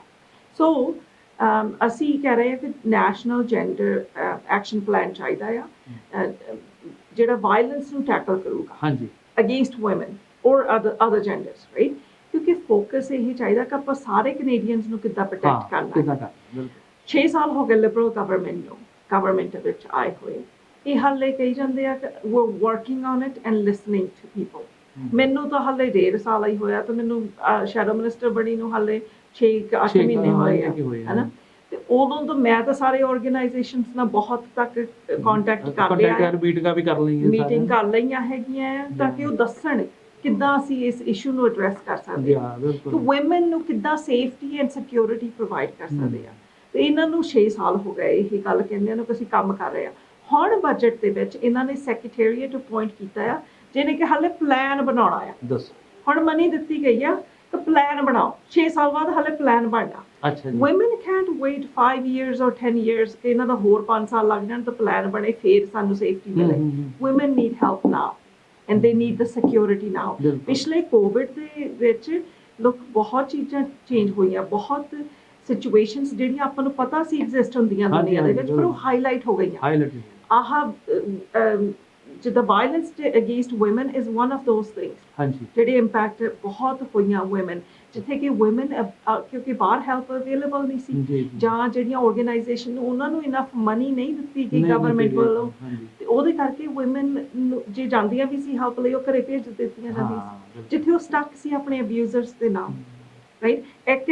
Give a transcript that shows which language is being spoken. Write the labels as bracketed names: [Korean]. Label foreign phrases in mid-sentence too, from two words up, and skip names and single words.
[Punjabi] ਸੋ ਅਸੀਂ ਕਹਿ ਰਹੇ ਹਾਂ ਕਿ [English] national gender action plan [Punjabi] ਚਾਹੀਦਾ ਆ, ਜਿਹੜਾ ਵਾਇਲੈਂਸ ਨੂੰ ਟੈਕਲ ਕਰੂਗਾ [English] against women [Punjabi] ਔਰ [English] other genders, [Punjabi] ਰਾਈਟ? ਕਿਉਂਕਿ ਫੋਕਸ ਇਹ ਚਾਹੀਦਾ ਕਿ ਆਪਾਂ ਸਾਰੇ ਕੈਨੇਡੀਅਨਸ ਨੂੰ ਕਿੱਦਾਂ ਪ੍ਰੋਟੈਕਟ ਕਰਨਾ। 6 ਸਾਲ ਹੋ ਗਏ [English] Liberal government [Punjabi] ਵਿੱਚ ਆਏ ਹੋਏ, ਇਹ ਹਾਲੇ ਕਹੀ ਜਾਂਦੇ ਆ ਕਿ [English] we're working on it and listening to people। [Punjabi] ਮੈਨੂੰ ਤਾਂ ਹਾਲੇ 1.5 ਸਾਲ ਹੀ ਹੋਇਆ ਤੇ ਮੈਨੂੰ [English] shadow minister [Punjabi] ਬਣੀ ਨੂੰ ਹਾਲੇ 6-8 ਮਹੀਨੇ ਹੋਏ ਆ, ਹਨਾ। ਤੇ ਉਦੋਂ ਤੋਂ ਮੈਂ ਤਾਂ ਸਾਰੇ ਆਰਗੇਨਾਈਜੇਸ਼ਨਸ ਨਾਲ ਬਹੁਤ ਤੱਕ ਕੰਟੈਕਟ ਕਰ ਲਿਆ, ਮੀਟਿੰਗ ਕਰ ਲਈਆਂ ਹੈਗੀਆਂ, ਤਾਂ ਕਿ ਉਹ ਦੱਸਣ ਕਿੱਦਾਂ ਅਸੀਂ ਇਸ ਇਸ਼ੂ ਨੂੰ ਐਡਰੈਸ ਕਰ ਸਕਦੇ ਹਾਂ, ਕਿ ਵੂਮਨ ਨੂੰ ਕਿੱਦਾਂ [English] safety and security provide [Punjabi] ਕਰ ਸਕਦੇ ਆ। ਤੇ ਇਹਨਾਂ ਨੂੰ 6 ਸਾਲ ਹੋ ਗਏ ਇਹ ਗੱਲ ਕਹਿੰਦਿਆਂ ਨੂੰ ਕਿ ਅਸੀਂ ਕੰਮ ਕਰ ਰਹੇ ਆ। ਹੁਣ ਬਜਟ ਦੇ ਵਿੱਚ ਇਹਨਾਂ ਨੇ [English] secretariat appoint [Punjabi] ਕੀਤਾ ਆ, ਜਿਹਨੇ ਕਿ ਹਾਲੇ ਪਲਾਨ ਬਣਾਉਣਾ ਆ। ਹੁਣ ਮਨੀ ਦਿੱਤੀ ਗਈ ਆ ਕਿ ਪਲਾਨ ਬਣਾਓ, 6 ਸਾਲ ਬਾਅਦ ਹਾਲੇ ਪਲਾਨ ਬਣਨਾ। [English] women can't wait 5 years or 10 years [Punjabi] ਕਿ ਇਹਨਾਂ ਦਾ ਹੋਰ 5 ਸਾਲ ਲੱਗ ਜਾਣ ਤਾਂ ਪਲਾਨ ਬਣੇ ਫਿਰ ਸਾਨੂੰ ਸੇਫਟੀ ਮਿਲੇ। [English] women need help now and they need the security now। [Punjabi] ਪਿਛਲੇ ਕੋਵਿਡ ਦੇ ਵਿੱਚ ਲੋਕ ਬਹੁਤ ਚੀਜ਼ਾਂ ਚੇਂਜ ਹੋਈਆਂ, ਬਹੁਤ ਸਿਚੁਏਸ਼ਨਸ ਜਿਹੜੀਆਂ ਆਪਾਂ ਨੂੰ ਪਤਾ ਸੀ ਐਗਜ਼ਿਸਟ ਹੁੰਦੀਆਂ ਦੁਨੀਆ ਦੇ ਵਿੱਚ, ਪਰ ਉਹ ਹਾਈਲਾਈਟ ਹੋ ਗਈਆਂ। ਜਿੱਦਾਂ [English] violence against women is one of those things [Punjabi] ਜਿਹੜੇ ਇੰਪੈਕਟ ਬਹੁਤ ਹੋਈਆਂ ਵੂਮਨ, ਜਿੱਥੇ ਕਿ ਵੂਮਨ ਕਿਉਂਕਿ ਬਾਹਰ [English] help available [Punjabi] ਨਹੀਂ ਸੀ, ਜਾਂ ਜਿਹੜੀਆਂ ਆਰਗੇਨਾਈਜੇਸ਼ਨ ਨੂੰ ਉਹਨਾਂ ਨੂੰ [English] enough money [Punjabi] ਨਹੀਂ ਦਿੱਤੀ ਗਈ ਗਵਰਨਮੈਂਟ ਵੱਲੋਂ, ਤੇ ਉਹਦੇ ਕਰਕੇ ਵੂਮਨ ਜੇ ਜਾਂਦੀਆਂ ਵੀ ਸੀ ਹੈਲਪ ਲਈ, ਉਹ ਘਰੇ ਭੇਜ ਦਿੱਤੀਆਂ ਜਾਂਦੀਆਂ ਸੀ, ਜਿੱਥੇ ਉਹ ਸਟਕ ਸੀ ਆਪਣੇ ਅਬਿਊਜ਼ਰਸ ਦੇ ਨਾਲ, ਰਾਈਟ?